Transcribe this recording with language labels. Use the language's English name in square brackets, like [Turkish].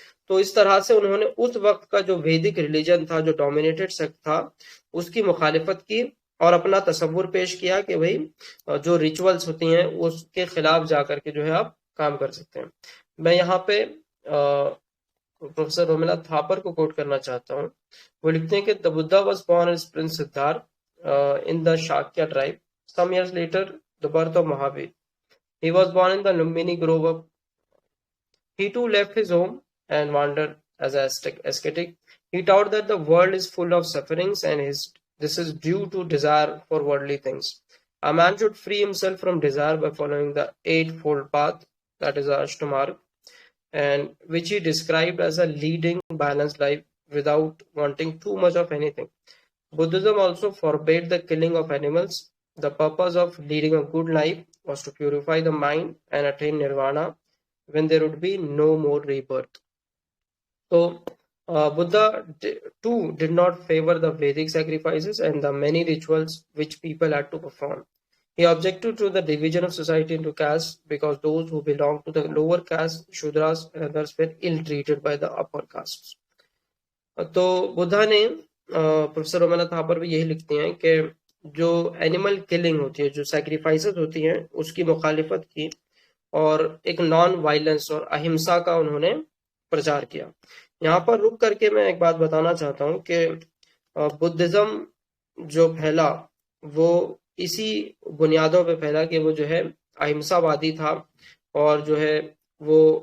[Urdu] تو اس طرح سے انہوں نے اس وقت کا جو ویدک ریلیجن تھا، جو ڈومینیٹڈ سیکٹ تھا، اس کی مخالفت کی، اور اپنا تصور پیش کیا کہ بھائی جو ریچولز ہوتی ہیں اس کے خلاف جا کر کے جو ہے آپ کام کر سکتے ہیں۔ میں یہاں پہ پروفیسر رومیلا تھاپر کو کوٹ کرنا چاہتا ہوں۔ وہ لکھتے ہیں کہ [English] the Buddha was born as Prince Siddhartha in the Shakya tribe. Some years later, the birth of Mahavir. He was born in the Lumbini Grove of. He too left his home and wandered as an ascetic. He taught that the world is full of sufferings and this is due to desire for worldly things. A man should free himself from desire by following the eightfold path, that is the Ashtamarg, and which he described as a leading balanced life without wanting too much of anything. Buddhism also forbade the killing of animals. The purpose of leading a good life was to purify the mind and attain nirvana when there would be no more rebirth. So Buddha too did not favor the Vedic sacrifices and the many rituals which people had to perform. He objected to the division of society into castes because those who belonged to the lower caste, Shudras and others, were ill treated by the upper castes. [Urdu] تو بدھا نے professor Romila تھاپر بھی یہی لکھتی ہیں کہ جو animal killing ہوتی ہے، جو سیکریفائسز ہوتی ہیں، اس کی مخالفت کی اور ایک نان وائلنس اور اہمسا کا انہوں نے پرچار کیا۔ یہاں پر رک کر کے میں ایک بات بتانا چاہتا ہوں کہ بدھزم جو پھیلا وہ اسی بنیادوں پہ پھیلا کہ وہ جو ہے اہمسا وادی تھا، اور جو ہے وہ